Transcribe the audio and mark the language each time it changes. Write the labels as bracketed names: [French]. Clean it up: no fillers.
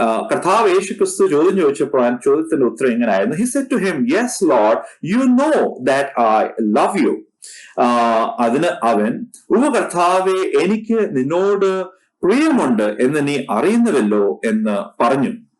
[Malayalam] കർത്താവ് യേശു ക്രിസ്തു ചോദ്യം ചോദിച്ചപ്പോൾ ആ ചോദ്യത്തിന്റെ ഉത്തരം ഇങ്ങനെയായിരുന്നു. [English] He said to him, "Yes, Lord, you know that I love you." [Malayalam] അതിന് അവൻ, കർത്താവേ, എനിക്ക് നിന്നോട് പ്രിയമുണ്ട് എന്ന് നീ അറിയുന്നുവല്ലോ എന്ന് പറഞ്ഞു.